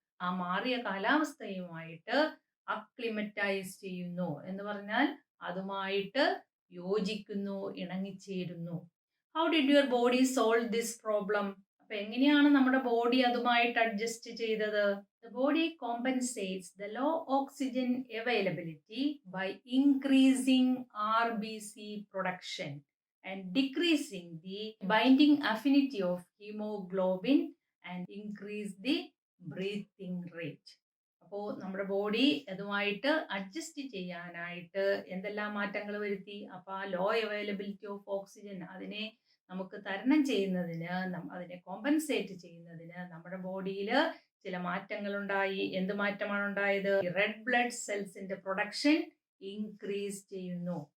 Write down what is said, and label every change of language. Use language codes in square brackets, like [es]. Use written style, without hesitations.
[ml] ആ മാറിയ കാലാവസ്ഥയുമായിട്ട് അക്ലിമറ്റൈസ് ചെയ്യുന്നു എന്ന് പറഞ്ഞാൽ അതുമായിട്ട് യോജിക്കുന്നു, ഇണങ്ങിച്ചേരുന്നു. [en] How did your body solve this problem? [ml] അപ്പൊ എങ്ങനെയാണ് നമ്മുടെ ബോഡി അതുമായിട്ട് അഡ്ജസ്റ്റ് ചെയ്തത്? [en] The body compensates the low oxygen availability by increasing RBC production and decreasing the binding affinity of hemoglobin and increase the breathing rate. [ml] അപ്പോൾ നമ്മുടെ body അതുമായിട്ട് adjust ചെയ്യാനായിട്ട് എന്തെല്ലാം മാറ്റങ്ങൾ വരുത്തി? അപ്പോൾ ആ [en] low availability of oxygen [ml] അതിനെ നമുക്ക് തരണം ചെയ്യുന്നതിന്, അതിനെ കോമ്പൻസേറ്റ് ചെയ്യുന്നതിന് നമ്മുടെ ബോഡിയിൽ ചില മാറ്റങ്ങൾ ഉണ്ടായി. എന്ത് മാറ്റമാണ് ഉണ്ടായത്? റെഡ് ബ്ലഡ് സെൽസിന്റെ പ്രൊഡക്ഷൻ ഇൻക്രീസ് ചെയ്യുന്നു.